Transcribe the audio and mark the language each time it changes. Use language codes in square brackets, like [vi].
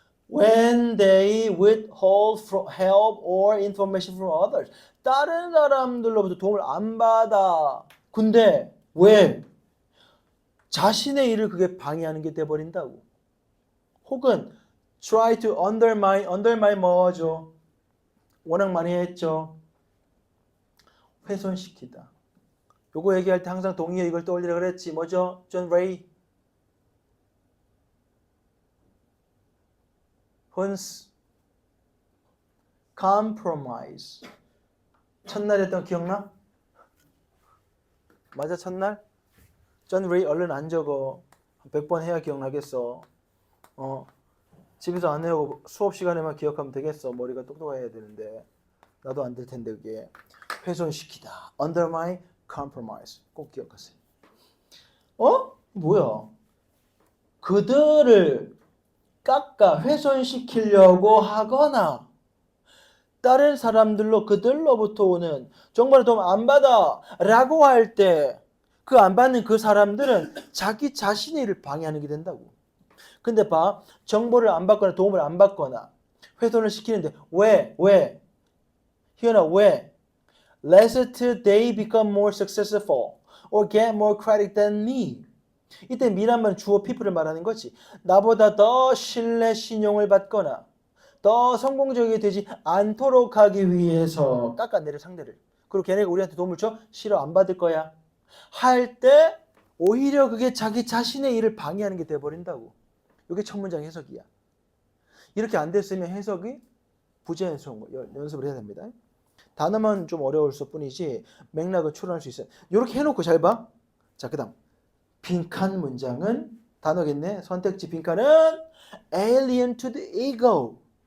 [en] When they withhold help or information from others. [ko] 다른 사람들로부터 도움을 안 받아. 근데 왜? 자신의 일을 그게 방해하는 게 돼버린다고. 혹은 [en] try to undermine [ko] 뭐죠? 워낙 많이 했죠. 훼손시키다. 요거 얘기할 때 항상 동의어 이걸 떠올리라 그랬지. 뭐죠? 존 레이. 헌스. compromise. 첫날 했던 거 기억나? 맞아, 첫날? 존 레이 얼른 안 적어. 100번 해야 기억나겠어. 집에서 안 해오고 수업 시간에만 기억하면 되겠어. 머리가 똑똑해야 되는데. 나도 안 될 텐데 그게. 훼손시키다. undermine, compromise. 꼭 기억하세요. 뭐야? 그들을 깎아 훼손시키려고 하거나 다른 사람들로 그들로부터 오는 정보를 도움 안 받아 라고 할 때 그 안 받는 그 사람들은 자기 자신의 일을 방해하는 게 된다고. 근데 봐, 정보를 안 받거나 도움을 안 받거나 훼손을 시키는데 왜? 희연아, 왜? [en] Lest they become more successful or get more credit than me. [ko] 이때 me란 말은 주어 people을 말하는 거지. 나보다 더 신뢰 신용을 받거나 더 성공적이 되지 않도록 하기 위해서 깎아내릴 상대를. 그리고 걔네가 우리한테 도움을 줘? 싫어, 안 받을 거야. 할 때 오히려 그게 자기 자신의 일을 방해하는 게 돼버린다고. 이게 첫 문장 해석이야. 이렇게 안 됐으면 해석이 부재해서 연습을 해야 됩니다. 단어만 좀 어려울 뿐이지 맥락은 추론할 수 있어요. 이렇게 해놓고 잘 봐. 자, 그 다음 빈칸 문장은 단어겠네. 선택지 빈칸은 [en] alien to the ego.